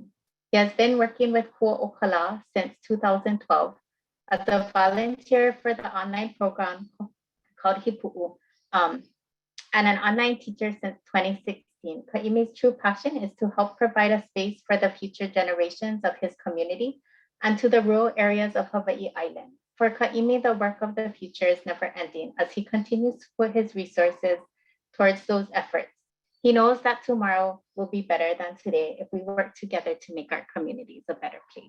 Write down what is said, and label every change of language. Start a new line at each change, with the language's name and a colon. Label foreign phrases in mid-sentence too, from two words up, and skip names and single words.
English: He has been working with Kuaʻokala since 2012 as a volunteer for the online program called Hīpuʻu, and an online teacher since 2016. Kaʻimi's true passion is to help provide a space for the future generations of his community and to the rural areas of Hawaii Island. For Kaʻimi, the work of the future is never ending as he continues to put his resources towards those efforts. He knows that tomorrow will be better than today if we work together to make our communities a better place.